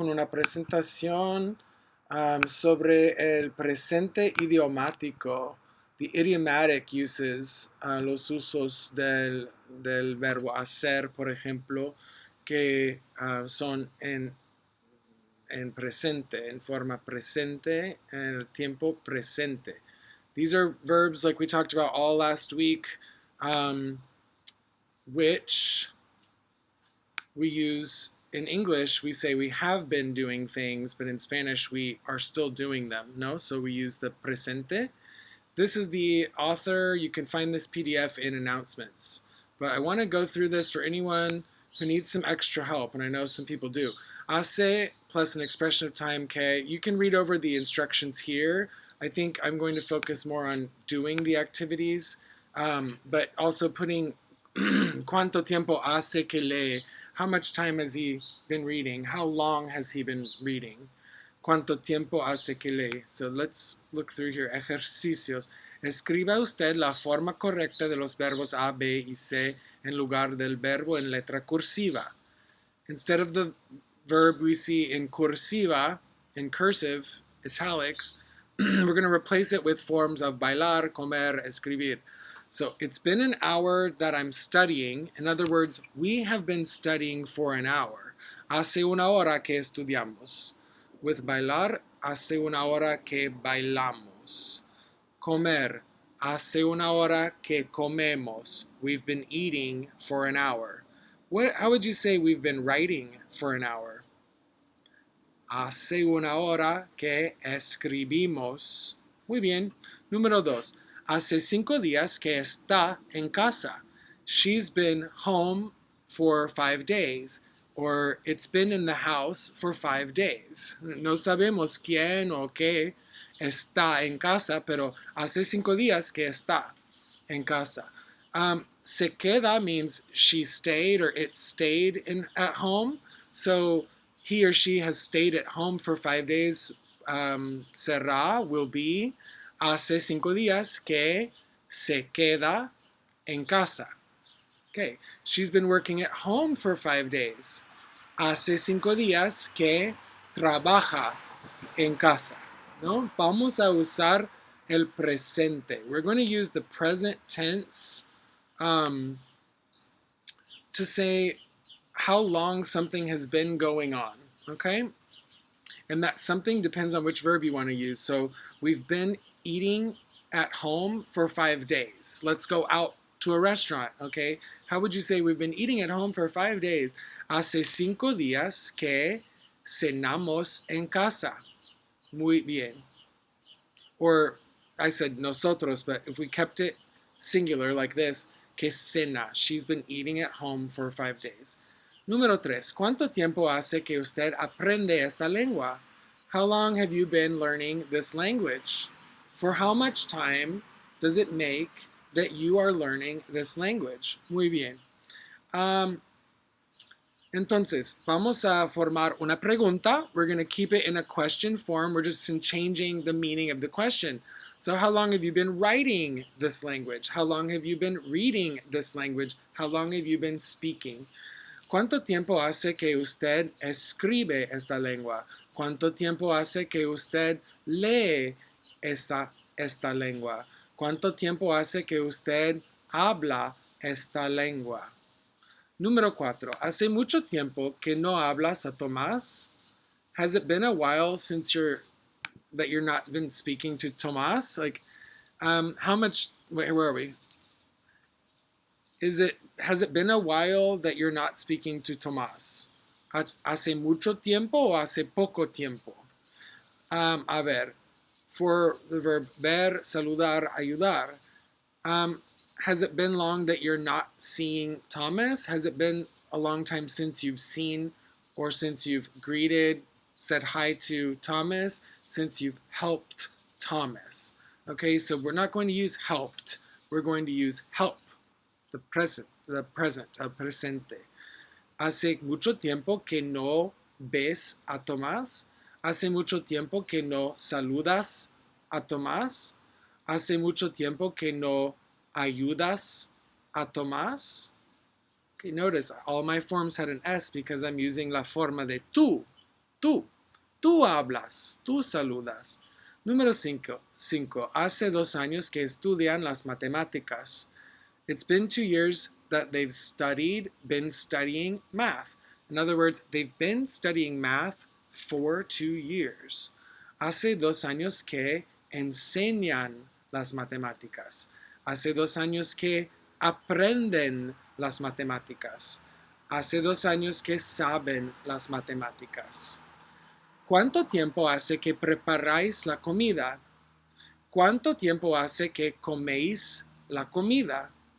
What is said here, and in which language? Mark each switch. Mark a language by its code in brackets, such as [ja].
[es] Una presentación sobre el presente idiomático, [en] the idiomatic uses, [es] los usos del verbo hacer, por ejemplo, que son en presente, en forma presente, en el tiempo presente. [en] These are verbs like we talked about all last week, which we use in English, we say we have been doing things, but in Spanish, we are still doing them, no? So we use the presente. This is the author. You can find this PDF in announcements. But I want to go through this for anyone who needs some extra help, and I know some people do. Hace plus an expression of time que. You can read over the instructions here. I think I'm going to focus more on doing the activities, but also putting [es] cuánto tiempo hace que lee. [en] How much time has he been reading? How long has he been reading? [es] ¿Cuánto tiempo hace que lee? [en] So let's look through here. [es] Ejercicios. Escriba usted la forma correcta de los verbos A, B y C en lugar del verbo en letra cursiva. [en] Instead of the verb we see in cursiva, in cursive, italics, we're going to replace it with forms of bailar, comer, escribir. So it's been an hour that I'm studying. In other words, we have been studying for an hour. [es] Hace una hora que estudiamos. With bailar, hace una hora que bailamos. Comer, hace una hora que comemos. [en] We've been eating for an hour. How would you say we've been writing for an hour? [es] Hace una hora que escribimos. Muy bien. Número 2. Hace 5 días que está en casa. [en] She's been home for 5 days. Or it's been in the house for 5 days. [es] No sabemos quién o qué está en casa, pero hace 5 días que está en casa. Se queda [en] means she stayed or it stayed at home. So he or she has stayed at home for 5 days. [es] Será [en] will be [es] hace 5 días que se queda en casa. [en] Okay, she's been working at home for 5 days. [es] Hace 5 días que trabaja en casa. ¿No? Vamos a usar el presente. [en] We're going to use the present tense to say how long something has been going on. Okay? And that something depends on which verb you want to use. So we've been eating at home for 5 days. Let's go out to a restaurant, okay? How would you say we've been eating at home for 5 days? [es] Hace 5 días que cenamos en casa. Muy bien. [en] Or I said nosotros, but if we kept it singular like this, [es] que cena. [en] She's been eating at home for 5 days. [es] Número 3. ¿Cuánto tiempo hace que usted aprende esta lengua? [en] How long have you been learning this language? For how much time does it make that you are learning this language? [es] Muy bien. Entonces, vamos a formar una pregunta. [en] We're going to keep it in a question form. We're just changing the meaning of the question. So how long have you been writing this language? How long have you been reading this language? How long have you been speaking? [es] ¿Cuánto tiempo hace que usted escribe esta lengua? ¿Cuánto tiempo hace que usted lee esta lengua? ¿Cuánto tiempo hace que usted habla esta lengua? Número 4. ¿Hace mucho tiempo que no hablas a Tomás? [en] Has it been a while since you're not been speaking to Tomás? Like, how much, where are we? Has it been a while that you're not speaking to Tomás? [es] ¿Hace mucho tiempo o hace poco tiempo? A ver, [en] for the verb ver, saludar, ayudar, has it been long that you're not seeing Thomas? Has it been a long time since you've seen or since you've greeted, said hi to Thomas, since you've helped Thomas? Okay, so we're not going to use helped. We're going to use help, the present, presente. [es] Hace mucho tiempo que no ves a Tomás. Hace mucho tiempo que no saludas a Tomás. Hace mucho tiempo que no ayudas a Tomás. [en] Okay, notice all my forms had an S because I'm using la forma de tú. [es] Tú. Tú hablas. Tú saludas. Número 5. Hace 2 años que estudian las matemáticas. [en] It's been 2 years that they've been studying math. In other words, they've been studying math for 2 years. [es] Hace 2 años que enseñan las matemáticas. Hace 2 años que aprenden las matemáticas. Hace 2 años que saben las matemáticas. ¿Cuánto tiempo hace que preparáis la comida? ¿Cuánto tiempo hace que coméis la comida?